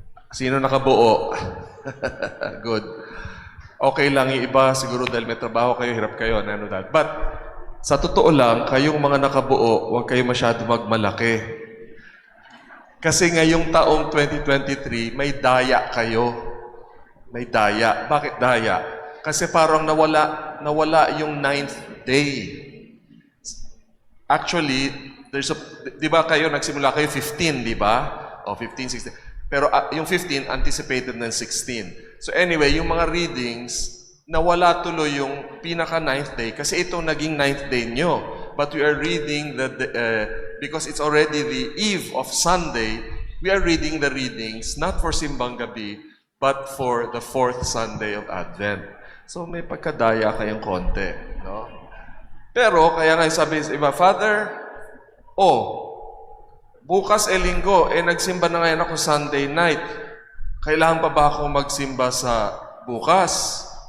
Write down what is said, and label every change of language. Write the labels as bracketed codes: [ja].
[tl] Sino nakabuo? Good. Okay lang yung iba, siguro dahil may trabaho kayo, hirap kayo, ano that. But, sa totoo lang, kayong mga nakabuo, huwag kayo masyado magmalaki. Kasi ngayong taong 2023, may daya kayo. May daya. Bakit daya? Kasi parang nawala yung 9th day. Actually, di ba kayo, nagsimula kayo 15, di ba? O 15, 16. Pero yung 15, anticipated ng 16. So anyway, yung mga readings, nawala tuloy yung pinaka-9th day kasi itong naging 9th day nyo. [en] But we are reading, because it's already the eve of Sunday, we are reading the readings, not for Simbang Gabi, but for the 4th Sunday of Advent. [tl] So may pagkadaya kayong konti, no? Pero, kaya nga sabi sa iba, Father, bukas linggo, nagsimba na ngayon ako [en] Sunday night. [tl] Kailangan pa ba ako magsimba sa bukas?